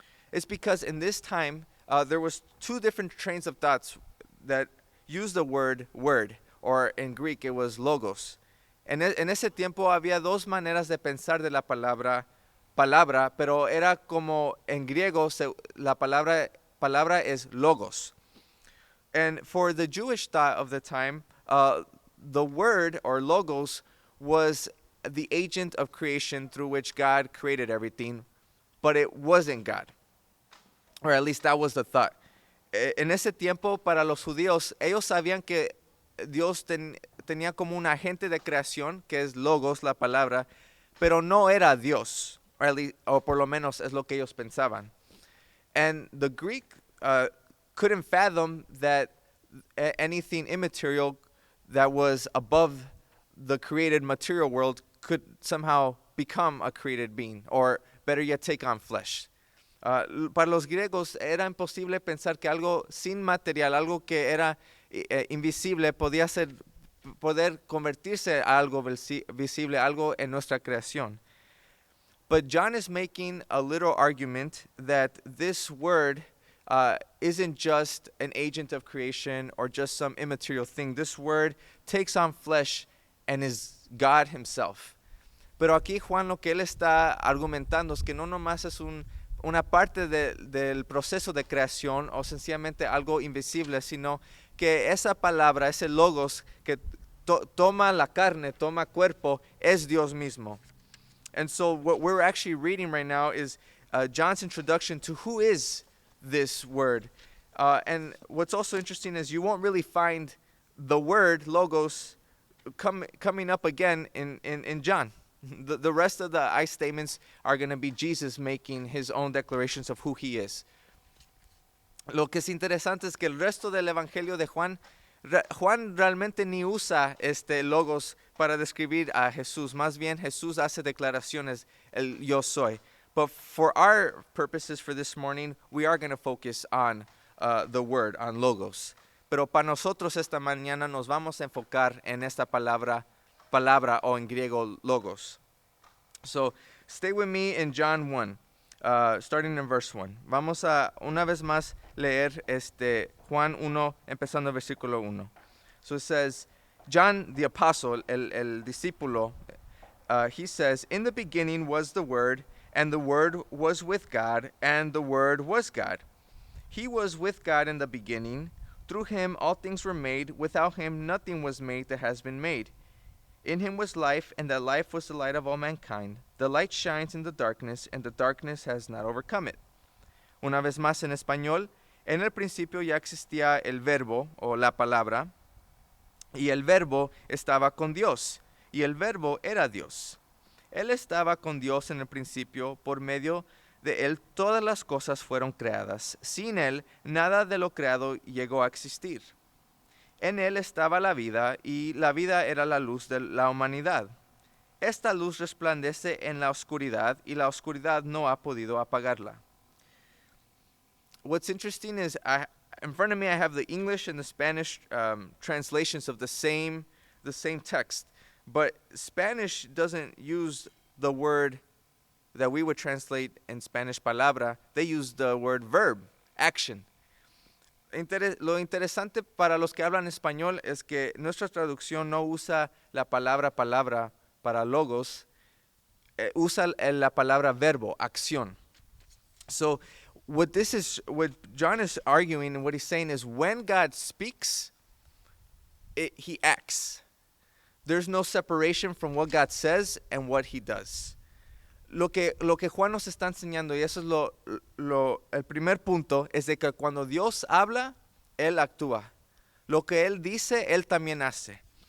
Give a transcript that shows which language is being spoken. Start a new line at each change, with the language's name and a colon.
English: It's because in this time there was 2 different trains of thoughts that used the word, or in Greek it was logos.
Spanish: En ese tiempo había 2 maneras de pensar de la palabra, pero era como en griego la palabra es logos.
English: And for the Jewish thought of the time, the word or logos was the agent of creation through which God created everything, but it wasn't God. Or at least that was the thought.
Spanish: En ese tiempo, para los judíos, ellos sabían que Dios tenía como un agente de creación, que es logos, la palabra, pero no era Dios, o por lo menos es lo que ellos pensaban.
English: And the Greek couldn't fathom that anything immaterial that was above the created material world could somehow become a created being, or better yet, take on flesh.
Spanish: Para los griegos era imposible pensar que algo sin material, algo que era invisible, poder convertirse a algo visible, algo en nuestra creación.
English: But John is making a little argument that this word isn't just an agent of creation or just some immaterial thing. This word takes on flesh and is God himself.
Spanish: Pero aquí Juan lo que él está argumentando es que no nomás es una parte del proceso de creación o sencillamente algo invisible, sino que esa palabra, ese logos que toma la carne, toma cuerpo, es Dios mismo.
English: And so what we're actually reading right now is John's introduction to who is this word. And what's also interesting is you won't really find the word logos coming up again in John. The rest of the I statements are going to be Jesus making his own declarations of who he is.
Spanish: Lo que es interesante es que el resto del Evangelio de Juan realmente ni usa logos para describir a Jesús. Más bien Jesús hace declaraciones, el yo soy.
English: But for our purposes for this morning, we are going to focus on the word, on logos.
Spanish: Pero para nosotros esta mañana nos vamos a enfocar en esta palabra o en griego logos.
English: So stay with me in John 1, starting in verse 1.
Spanish: Vamos a una vez más leer Juan 1, empezando el versículo 1.
English: So it says, John the apostle,
Spanish: el discípulo,
English: he says, in the beginning was the Word, and the Word was with God, and the Word was God. He was with God in the beginning. Through him all things were made. Without him nothing was made that has been made. In him was life, and that life was the light of all mankind. The light shines in the darkness, and the darkness has not overcome it.
Spanish: Una vez más en español, en el principio ya existía el verbo, o la palabra, y el verbo estaba con Dios, y el verbo era Dios. Él estaba con Dios en el principio, por medio de él todas las cosas fueron creadas. Sin él, nada de lo creado llegó a existir. En él estaba la vida, y la vida era la luz de la humanidad. Esta luz resplandece en la oscuridad, y la oscuridad no ha podido apagarla.
English: What's interesting is, in front of me I have the English and the Spanish translations of the same text. But Spanish doesn't use the word that we would translate in Spanish palabra. They use the word verb, action.
Spanish: Lo interesante para los que hablan español es que nuestra traducción no usa la palabra para logos, usa la palabra verbo, acción.
English: So what John is arguing and what he's saying is when God speaks, he acts. There's no separation from what God says and what he does.
Spanish: Lo que Juan nos está enseñando, y eso es el primer punto, es de que cuando Dios habla, Él actúa. Lo que Él dice, Él también hace.